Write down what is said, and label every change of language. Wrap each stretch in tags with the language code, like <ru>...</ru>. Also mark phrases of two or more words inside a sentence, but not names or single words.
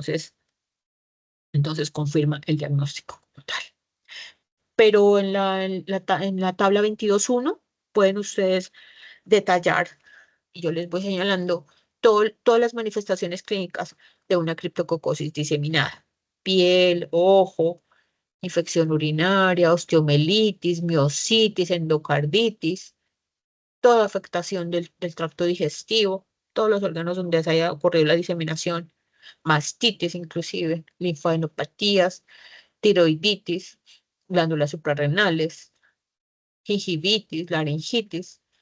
<es>Entonces confirma el diagnóstico total. Pero en la tabla 22.1 pueden ustedes detallar, y yo les voy señalando todas las manifestaciones clínicas de una criptococosis diseminada. Piel, ojo, infección urinaria, osteomelitis, miositis, endocarditis, toda afectación del tracto digestivo, todos los órganos donde se haya ocurrido la diseminación, mastitis inclusive, linfadenopatías, tiroiditis, glándulas suprarrenales, gingivitis, laringitis,</es>